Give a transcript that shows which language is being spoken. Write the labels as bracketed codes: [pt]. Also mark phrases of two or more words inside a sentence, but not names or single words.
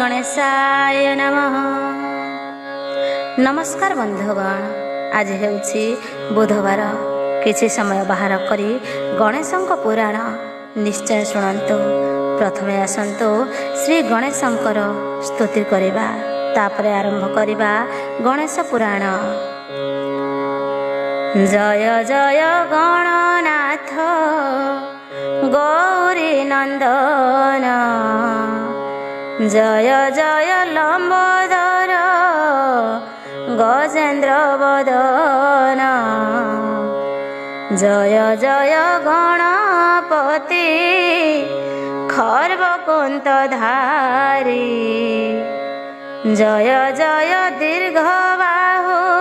[sa] गणेशाय नमः। [or] ନମସ୍କାର ବନ୍ଧୁଗଣ, ଆଜି ହେଉଛି ବୁଧବାର। କିଛି ସମୟ ବାହାର କରି ଗଣେଶଙ୍କ ପୁରାଣ ନିଶ୍ଚୟ ଶୁଣନ୍ତୁ। ପ୍ରଥମେ ଆସନ୍ତୁ ଶ୍ରୀ ଗଣେଶଙ୍କର ସ୍ତୁତି କରିବା, ତାପରେ ଆରମ୍ଭ କରିବା ଗଣେଶ ପୁରାଣ। ଜୟ ଜୟ ଗଣନାଥ ଗୌରୀ ନନ୍ଦନ, ଜୟ ଜୟ ଲମ୍ବୋଦର ଗଜେନ୍ଦ୍ର ବଦନ, ଜୟ ଜୟ ଗଣପତି ଖର୍ବକୁନ୍ତ ଧାରୀ, ଜୟ ଜୟ ଦୀର୍ଘବାହୁ